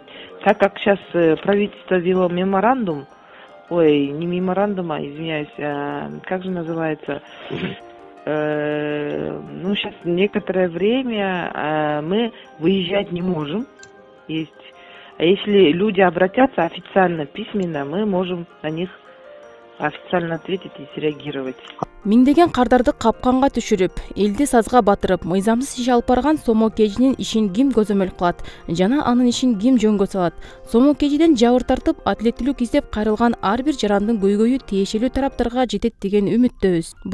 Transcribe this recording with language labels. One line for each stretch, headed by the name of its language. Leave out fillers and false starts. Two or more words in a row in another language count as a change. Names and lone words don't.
Russian: Так как сейчас правительство ввело меморандум, не меморандум, извиняюсь, как же называется? Сейчас некоторое время мы выезжать не можем. А если люди обратятся официально, письменно, мы можем на них официально ответить и среагировать.
Kyrgyz: Миңдеген кардарды капканга түшүрүп, элди сазга батырып, мыйзамсыз иш алып барган Сомо Кейжинин ишин ким көзөмөл кылат жана анын ишин ким жөнгө салат? Сомо Кейжиден жабыр тартып, адилеттүүлүк издеп кайрылган ар бир жарандын көйгөйү тиешелүү тараптарга жетет деген үмүттөбүз.